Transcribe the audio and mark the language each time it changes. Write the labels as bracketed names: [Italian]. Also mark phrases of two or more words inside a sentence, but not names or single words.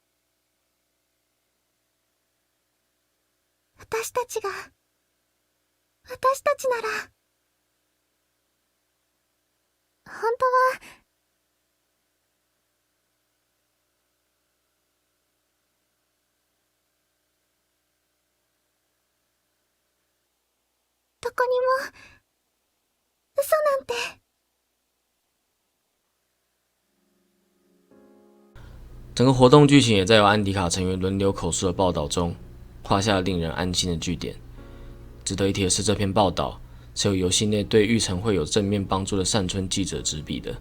[Japanese] 私たちなら、本当はどこにも嘘なんて。 [Chinese] 整个活动剧情也在由安迪卡成员轮流口述的报道中，画下了令人安心的句点。值得一提的是，这篇报道是由游戏内对育成会有正面帮助的善村记者执笔的。